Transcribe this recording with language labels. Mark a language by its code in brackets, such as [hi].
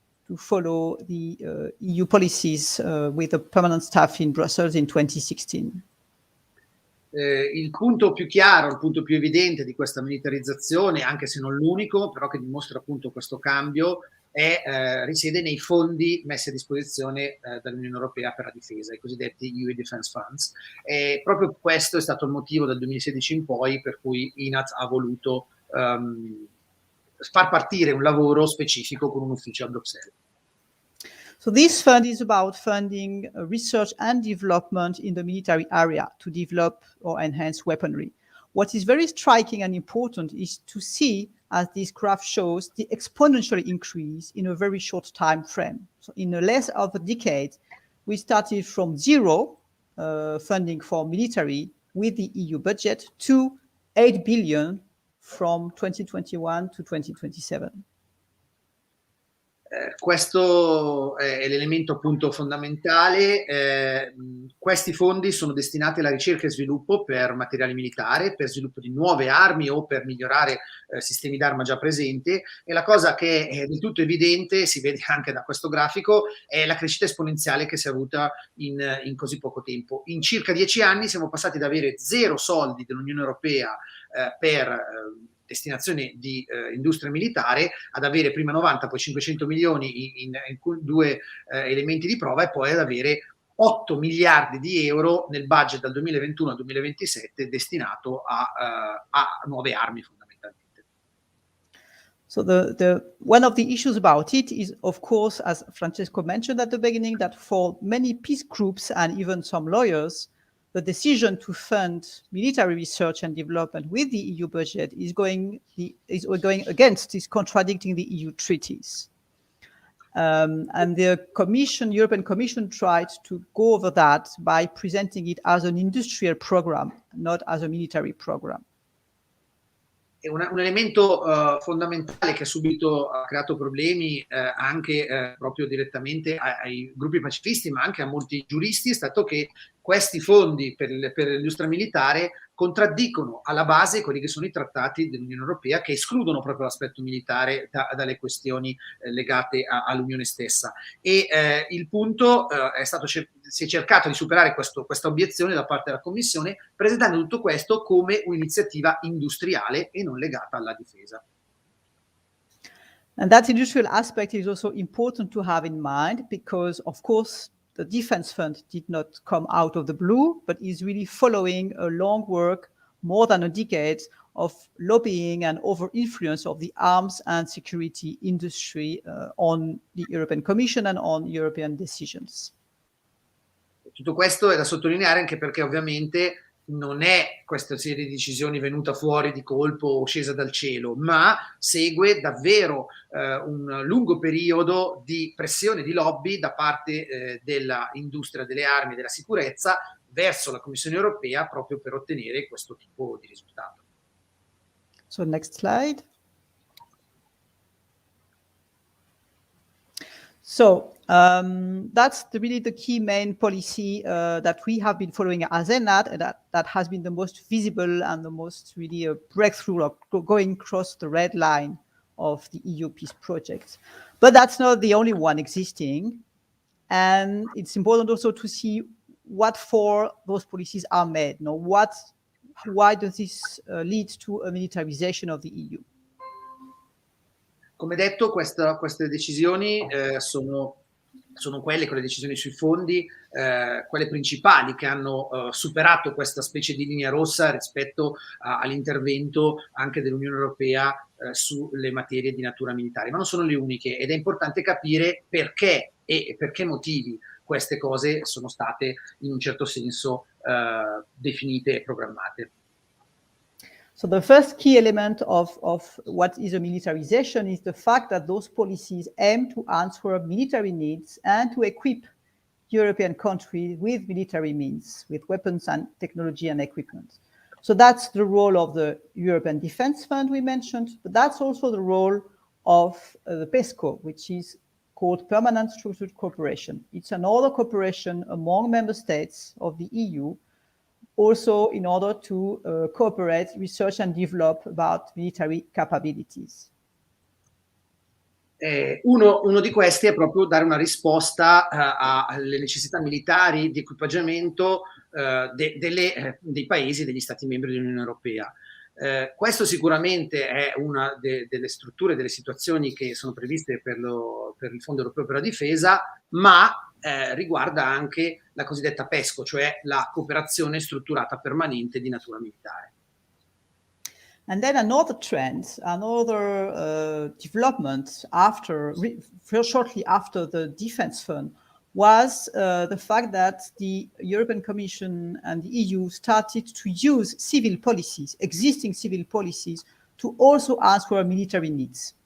[en] to follow the EU policies with a permanent staff in Brussels in 2016. [it] Il punto più chiaro, il punto più evidente di questa militarizzazione, anche se non l'unico, però che dimostra appunto questo cambio, risiede nei fondi messi a disposizione dall'Unione Europea per la difesa, i cosiddetti EU Defense Funds. E proprio questo è stato il motivo dal 2016 in poi per cui ENAAT ha voluto far partire un lavoro specifico con un ufficio a Bruxelles. [en] So this fund is about funding research and development in the military area to develop or enhance weaponry. What is very striking and important is to see, as this graph shows, the exponential increase in a very short time frame. So in less of a decade, we started from zero funding for military with the EU budget to 8 billion from 2021 to 2027. [it] Questo è l'elemento appunto fondamentale. Questi fondi sono destinati alla ricerca e sviluppo per materiale militare, per sviluppo di nuove armi o per migliorare sistemi d'arma già presenti, e la cosa che è del tutto evidente, si vede anche da questo grafico, è la crescita esponenziale che si è avuta in così poco tempo. In circa 10 anni siamo passati da avere 0 soldi dell'Unione Europea per destinazione di industria militare ad avere prima 90, poi 500 milioni in 2 elementi di prova, e poi ad avere 8 miliardi di euro nel budget dal 2021 al 2027 destinato a nuove armi fondamentalmente. [en] So one of the issues about it is, of course, as Francesco mentioned at the beginning, that for many peace groups and even some lawyers, the decision to fund military research and development with the EU budget is going against, is contradicting the EU treaties. And the European Commission tried to go over that by presenting it as an industrial program, not as a military program. [it] Un elemento fondamentale che subito ha creato problemi anche proprio direttamente ai gruppi pacifisti, ma anche a molti giuristi, è stato che questi fondi per l'industria militare contraddicono alla base quelli che sono i trattati dell'Unione Europea, che escludono proprio l'aspetto militare dalle questioni legate all'Unione stessa. E il punto si è cercato di superare questa obiezione da parte della Commissione, presentando tutto questo come un'iniziativa industriale e non legata alla difesa. [en] And that industrial aspect is also important to have in mind, because of course the defense fund did not come out of the blue, but is really following a long work, more than a decade, of lobbying and over-influence of the arms and security industry on the European Commission and on European decisions. [it] Tutto questo è da sottolineare anche perché ovviamente non è questa serie di decisioni venuta fuori di colpo o scesa dal cielo, ma segue davvero un lungo periodo di pressione, di lobby da parte dell'industria delle armi e della sicurezza verso la Commissione Europea proprio per ottenere questo tipo di risultato. [en] So next slide. So that's really the key main policy that we have been following as ENAAT, and that has been the most visible and the most really a breakthrough of going across the red line of the EU peace project. But that's not the only one existing. And it's important also to see what for those policies are made. Why does this lead to a militarization of the EU? [it] Come detto, queste decisioni sono quelle decisioni sui fondi, quelle principali che hanno superato questa specie di linea rossa rispetto all'intervento anche dell'Unione Europea sulle materie di natura militare, ma non sono le uniche, ed è importante capire perché e per che motivi queste cose sono state in un certo senso definite e programmate. [en] So the first key element of what is a militarization is the fact that those policies aim to answer military needs and to equip European countries with military means, with weapons and technology and equipment. So that's the role of the European Defence Fund we mentioned, but that's also the role of the PESCO, which is called Permanent Structured Cooperation. It's another cooperation among member states of the EU, also in order to cooperate, research and develop about military capabilities. [it] Uno di questi è proprio dare una risposta alle necessità militari di equipaggiamento dei paesi, degli Stati membri dell'Unione Europea. Questo sicuramente è una delle strutture, delle situazioni che sono previste per il Fondo Europeo per la Difesa, ma riguarda anche la cosiddetta PESCO, cioè la cooperazione strutturata permanente di natura militare. [en] And then another trend, another development shortly after the Defense Fund was the fact that the European Commission and the EU started to use civil policies, existing civil policies, to also answer military needs.